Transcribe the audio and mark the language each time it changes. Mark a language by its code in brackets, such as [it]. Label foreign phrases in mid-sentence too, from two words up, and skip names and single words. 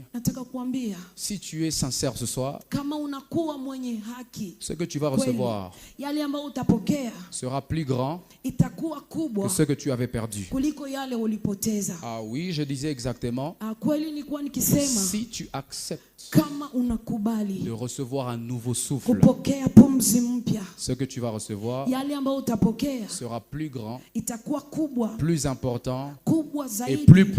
[sw] Nataka kuambia [fr] si tu es sincère ce soir, [sw] kama unakuwa mwenye haki, [fr] ce que tu vas [sw] kweli, [fr] recevoir [sw] yale ambayo utapokea [fr] sera plus grand [sw] itakuwa [fr] que [sw] kubwa [fr] ce que tu avais perdu. [sw] kuliko yale ulipoteza. [fr] Ah oui, je disais exactement, [sw] Kweli nilikuwa nikisema [fr] si tu acceptes [sw] kama unakubali [fr] de recevoir un nouveau souffle, [sw] kupokea pumzi mpya, [fr] ce que tu vas recevoir [sw] yale ambayo utapokea [fr] sera plus grand, [sw] itakuwa kubwa [fr] plus important et [sw] zaidi [fr] plus